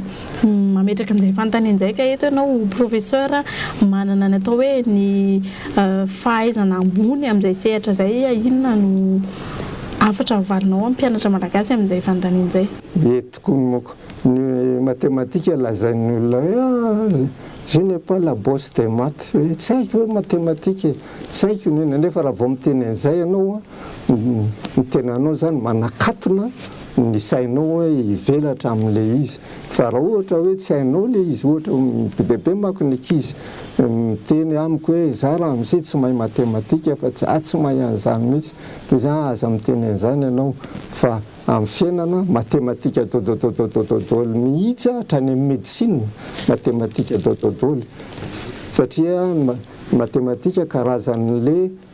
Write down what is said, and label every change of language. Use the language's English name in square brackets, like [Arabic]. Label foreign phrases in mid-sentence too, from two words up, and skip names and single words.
[Malagasy] Mametraka an'izay fanontaniana izay ka eto ianao professeur manana ny atao hoe ny fahaizana ambony amin'izay sehatra izay inona no afatra avalinao amin'ny mpianatra malagasy amin'izay fanontaniana izay. Tokoa moko ny matematika lazain'ny olona hoe [French] je n'ai pas la bosse des maths, [Malagasy] tsy haiko hoe matematika tsy haiko ny nefa raha vao miteny an'izay ianao ny tenanao zany manakatona ny sainao hoe hivelatra amin'ilay izy fa raha ohatra hoe tsy hainao le izy ohatra bebe mako ny ankizy miteny amiko hoe za raha amin'izay tsy mahay matematika fa tsy mahay an'izany mihitsy toy za aza miteny an'izany ianao fa amin'ny fiainana matematika dôdôly mihitsy hatrany amin'ny médecine matematika dôdôly satria matematika karazan'le